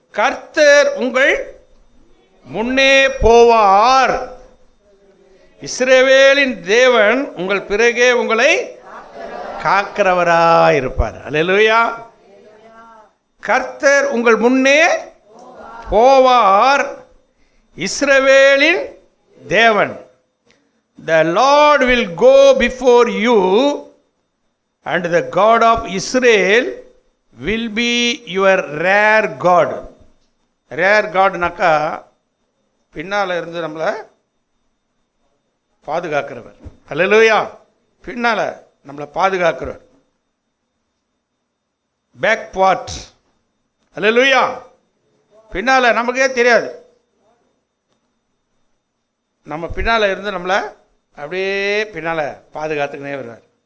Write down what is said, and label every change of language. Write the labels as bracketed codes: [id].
[ta] கர்த்தர் உங்கள் முன்னே போவார், இஸ்ரவேலின் தேவன் உங்கள் பிறகே உங்களை காக்கிறவராய் இருப்பார். அல்லேலூயா. கர்த்தர் உங்கள் முன்னே போவார், இஸ்ரவேலின் தேவன். [en] The Lord will go before you and the God of Israel will be your rear God. [ta] rear Godனாக்கா பின்னால் இருந்து நம்மளை பாதுகாக்கிறவர். அல்லேலூயா. பின்னால் நம்மளை பாதுகாக்கிறவர். [en] Back part. Hallelujah. [ta] பின்னால் நமக்கே தெரியாது, நம்ம பின்னால் இருந்து நம்மளை அப்படியே பின்னால் பாதுகாத்துக்கினே வருவார்.